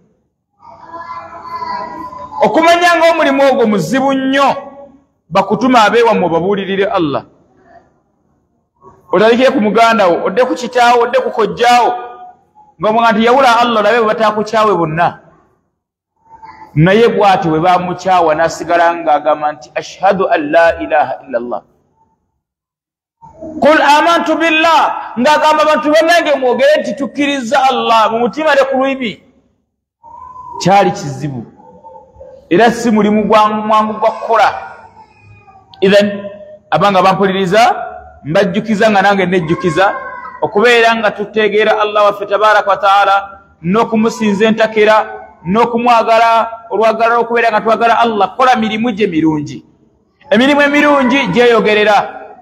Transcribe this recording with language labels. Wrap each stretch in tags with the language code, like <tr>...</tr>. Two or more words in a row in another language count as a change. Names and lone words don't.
<lg>Okumanya ng'omulimu ogwo muzibu nnyo, bakutuma abeewammwe babuulirire Allah. Otalikire ku muganda wo, odde ku kitaawo, odde ku kojjaawo, ng'omugamba nti yawula Allah olabe bwe bataakukyawe bonna. Naye bw'ati bwe baamukyawa n'asigala ng'agamba nti</lg> <ar>أشهد أن لا إله إلا الله. قل آمنت بالله,</ar> <lg>ng'agamba abantu bannange mwogere nti tukkiriza Allah mu mutima ne ku lulimi. Kyali kizibu era si mulimu mwangu gwa kukola. Abanga bampuliriza mbajjukiza nga nange nejjukiza okubeera nga tutegeera Allah waffe</lg> <ar>تبارك وتعالى</ar> <lg>n'okumusinza entakera n'okumwagala olwagala okubeera nga twagala Allah kola mirimu gye mirungi emirimu emirungi gyeyogerera</lg>